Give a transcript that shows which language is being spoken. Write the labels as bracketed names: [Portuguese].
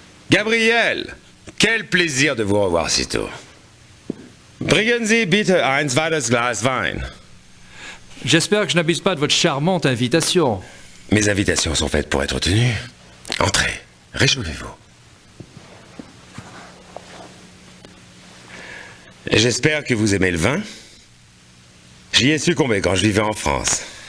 [French] Gabriel, quel plaisir de vous revoir si tôt. [German] Bringen Sie bitte ein zweites Glas Wein. [French] J'espère que je n'abuse pas de votre charmante invitation. Mes invitations sont faites pour être tenues. Entrez, réchauffez-vous. J'espère que vous aimez le vin. J'y ai succombé quand je vivais en France.